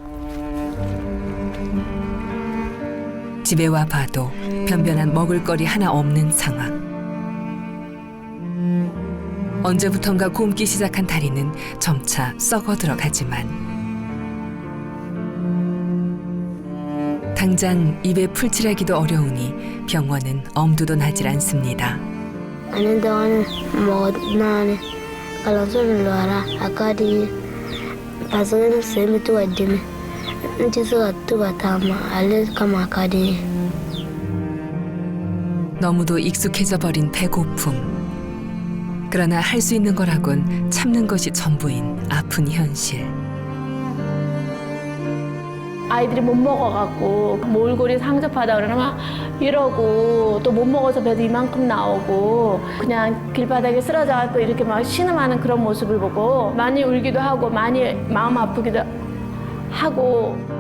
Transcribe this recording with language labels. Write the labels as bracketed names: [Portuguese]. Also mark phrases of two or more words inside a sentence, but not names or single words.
[Korean] 집에 와 봐도 변변한 먹을거리 하나 없는 상황. 언제부턴가 굼기 시작한 다리는 점차 썩어 들어가지만 당장 입에 풀칠하기도 어려우니 병원은 엄두도 나질 않습니다. [Bambara] Ani dɔɔni mɔgɔ naani kalanso ni lɔra a ka di paseke sen bɛ to ka dimi n tɛ se ka to ka taama ale kama a ka di. [Korean] 너무도 익숙해져 버린 배고픔. 그러나 할 수 있는 거라곤 참는 것이 전부인 아픈 현실. 아이들이 못 먹어갖고 몰골이 상접하다 그러면 막 이러고 또 못 먹어서 배도 이만큼 나오고 그냥 길바닥에 쓰러져갖고 이렇게 막 신음하는 그런 모습을 보고 많이 울기도 하고 많이 마음 아프기도 하고.